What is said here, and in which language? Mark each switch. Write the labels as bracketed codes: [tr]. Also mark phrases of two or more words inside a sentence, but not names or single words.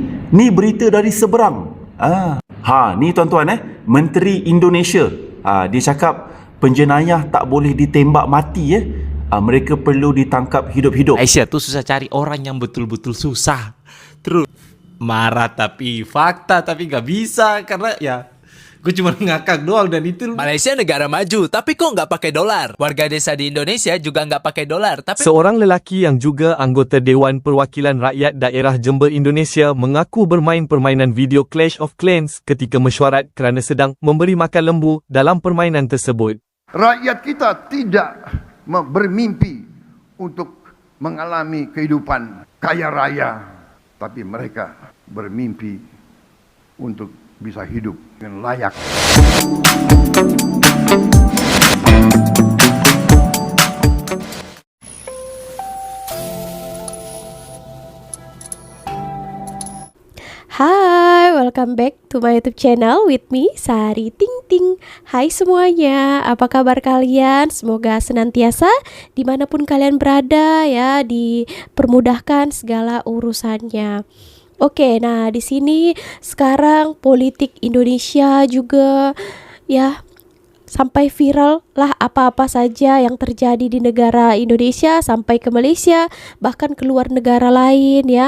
[ms] Ni berita dari seberang. Ni tuan-tuan Menteri Indonesia. Dia cakap penjenayah tak boleh ditembak mati mereka perlu ditangkap hidup-hidup. [id] Aisyah tuh susah cari orang yang betul-betul susah. Terus marah tapi fakta tapi nggak bisa karena ya gue cuma ngakak doang dan itu. Malaysia negara maju, tapi kok nggak pakai dolar? Warga desa di Indonesia juga nggak pakai dolar, tapi [ms] Seorang lelaki yang juga anggota Dewan Perwakilan Rakyat Daerah Jember Indonesia mengaku bermain permainan video Clash of Clans ketika mesyuarat kerana sedang memberi makan lembu dalam permainan tersebut. [id] Rakyat kita tidak bermimpi untuk mengalami kehidupan kaya raya, tapi mereka bermimpi untuk bisa hidup dengan layak. Hai, [en] welcome back to my YouTube channel with me, Sari Ting Ting. [id] Hai semuanya, apa kabar kalian? Semoga senantiasa dimanapun kalian berada ya, dipermudahkan segala urusannya. Oke, nah di sini sekarang politik Indonesia juga ya sampai viral lah apa-apa saja yang terjadi di negara Indonesia sampai ke Malaysia bahkan keluar negara lain ya.